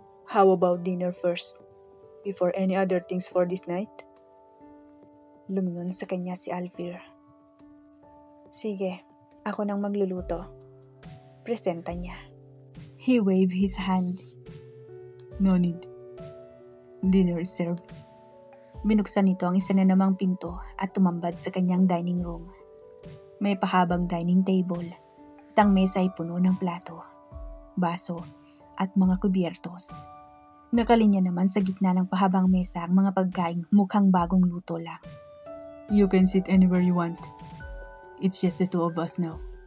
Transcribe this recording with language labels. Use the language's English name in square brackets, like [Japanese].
[English] How about dinner first, before any other things for this night? [Filipino] Lumingon sa kanya si Alfir. Sige, ako nang magluluto. Presenta niya. [English] He waved his hand. No need. Dinner is served. [Filipino] Binuksan nito ang isa na namang pinto at tumambad sa kanyang dining room. May pahabang dining table at ang mesa ay puno ng plato, baso at mga kubyertos. Nakalinya naman sa gitna ng pahabang mesa ang mga pagkaing mukhang bagong luto lang. [English] You can sit anywhere you want. It's just the two of us now.